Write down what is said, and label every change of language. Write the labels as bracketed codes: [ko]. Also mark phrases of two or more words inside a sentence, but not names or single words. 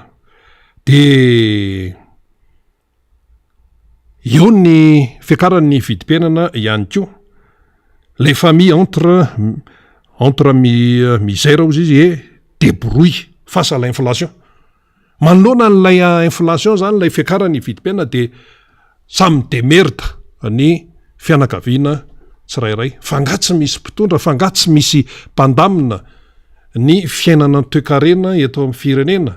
[mg] De eo ny fiakaran'ny vidim-piainana ihany koa. [fr] Les familles entre misère [mg] ozy izy [fr] et débrouille face à l'inflation. [mg] Manoloana n'ilay inflation zany lay fiakaran'ny vidim-piainana de samy demerta ny fianakaviana tsirairay. Fangatsy misy mpitondra, fangatsy misy mpandamina ny fiainana toe-karena eto amin'ny firenena.